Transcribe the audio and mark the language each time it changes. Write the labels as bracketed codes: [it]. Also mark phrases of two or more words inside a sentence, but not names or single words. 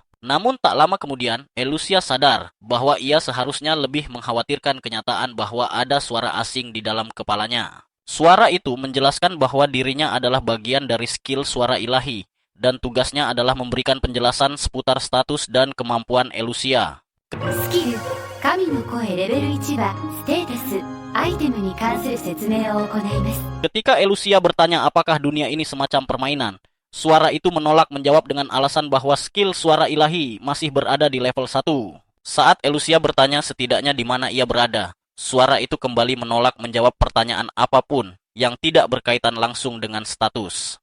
[id] Namun tak lama kemudian, Eleusia sadar bahwa ia seharusnya lebih mengkhawatirkan kenyataan bahwa ada suara asing di dalam kepalanya. Suara itu menjelaskan bahwa dirinya adalah bagian dari skill suara ilahi, dan tugasnya adalah memberikan penjelasan seputar status dan kemampuan Eleusia. [ja] スキル神の声レベル1はステータスアイテムに関する説明を行います。 [id] Ketika Eleusia bertanya apakah dunia ini semacam permainan, suara itu menolak menjawab dengan alasan bahwa skill suara ilahi masih berada di level 1. Saat Eleusia bertanya setidaknya di mana ia berada, suara itu kembali menolak menjawab pertanyaan apapun yang tidak berkaitan langsung dengan status.